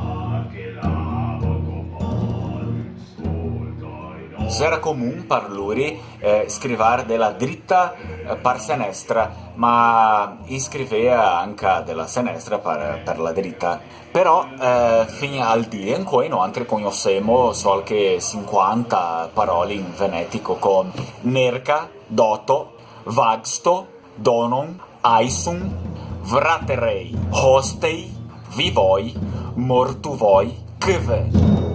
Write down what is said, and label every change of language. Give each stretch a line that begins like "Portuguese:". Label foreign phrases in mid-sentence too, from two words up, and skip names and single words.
Italian: Era comune per lui scrivere della dritta per sinistra, ma scriveva anche della sinistra per la dritta. Però fino al dia in cui noi conosciamo solo che 50 parole in venetico come
Venetic: nerca, doto, vagsto, donon, aisum, vraterei, hostei, vivoi, mortuvoi, kve.